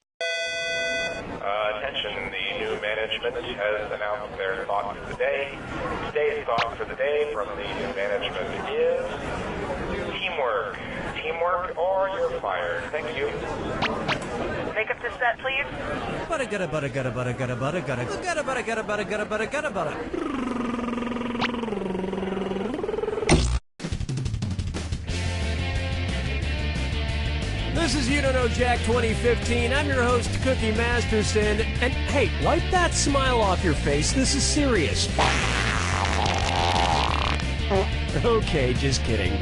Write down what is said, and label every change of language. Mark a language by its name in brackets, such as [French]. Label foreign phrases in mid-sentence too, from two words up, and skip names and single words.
[English] Attention, the new management has announced their thought for the day. Today's thought for the day from the new management is teamwork. Teamwork or you're fired. Thank you. Make up the set, please. Butta gutta butta gutta butta gutta butta gutta gutta butta gutta butta gutta butta gutta butta. This is You Don't Know Jack 2015. I'm your host, Cookie Masterson. And hey, wipe that smile off your face. This is serious. Okay, just kidding.